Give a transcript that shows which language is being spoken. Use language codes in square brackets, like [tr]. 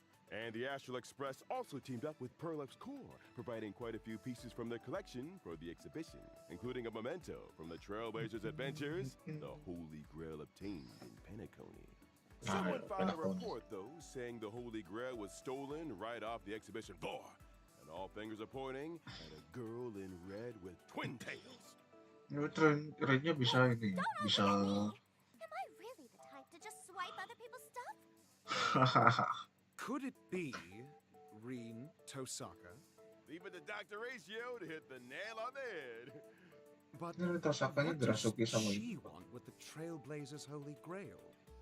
[en] And the Astral Express also teamed up with Perlux Core, providing quite a few pieces from their collection for the exhibition, including a memento from the Trailblazers' adventures, the Holy Grail obtained in Penacony. Someone filed a report, though, saying the Holy Grail was stolen right off the exhibition floor, and all fingers are pointing at a girl in red with twin tails. [id] Ini trennya bisa ini, bisa. [en] Am I really the type to just swipe other people's stuff? Could it be Rin Tosaka? Leaving the Dr. Ratio to hit the nail on the head. But [id] Ini Tosakanya [en] what does [id] dirasuki sama [en] she want with the Trailblazers' Holy Grail?